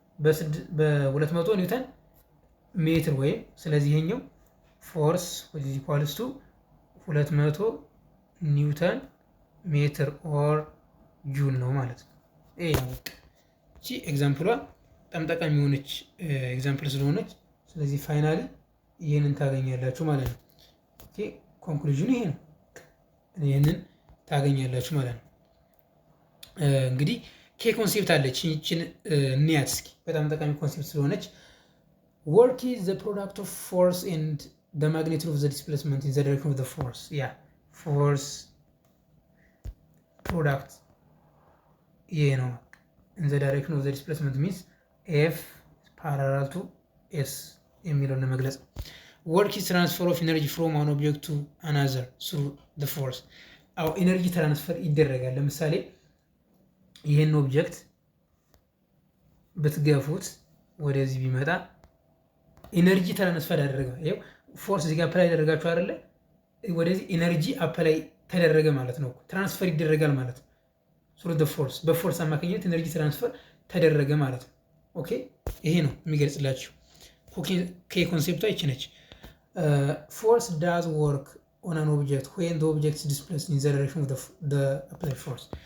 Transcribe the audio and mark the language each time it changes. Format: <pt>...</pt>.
<am>በ200 ኒውተን ሜትር ወይም ስለዚህ ይሄኛው ፎርስ</am> <en>which equals to</en> <am>200 ኒውተን ሜትር ኦር ጁል ነው ማለት ነው። ይሄ ነው እቺ ኤግዛምፕሏ በጣም ጠቃሚ የሆነች ኤግዛምፕል ስለሆነች ስለዚህ ፋይናሊ ይሄንን ታገኛላችሁ ማለት ነው። ኦኬ ኮንክሉዥኑ ይሄ ነው። ይሄንን ታገኛላችሁ ማለት ነው። እንግዲህ ኬ ኮንሴፕት አለች ይችን እንያት እስኪ በጣም ጠቃሚ ኮንሴፕት ስለሆነች</am> <en>work is the product of force and the magnitude of the displacement in the direction of the force. force product in the direction of the displacement means F parallel to S</en> <am>የሚለውን ለመግለጽ</am> <en>work is transfer of energy from one object to another through the force.</en> <am>ኤነርጂ ትራንስፈር ይደረጋል። ለምሳሌ ይህን ኦብጀክት ብትገፉት ወደዚህ ቢመጣ ኢነርጂ ትራንስፈር ያደረጋል። ይሄው ፎርስ እዚህ ጋር አፕላይ ያደረጋችሁ አይደለ? ወደዚህ ኢነርጂ አፕላይ ተደረገ ማለት ነው። ትራንስፈር ይደረጋል ማለት ነው።</am> <en>through the force</en> <am>በፎርስ አማካኝነት ኢነርጂ ትራንስፈር ተደረገ ማለት ነው። ኦኬ ይሄ ነው የሚገልጽላችሁ። ኬ ኮንሴፕቷ ይቺ ነች።</am> <en>force does work on an object when the object is displaced in the direction of the applied force.</en>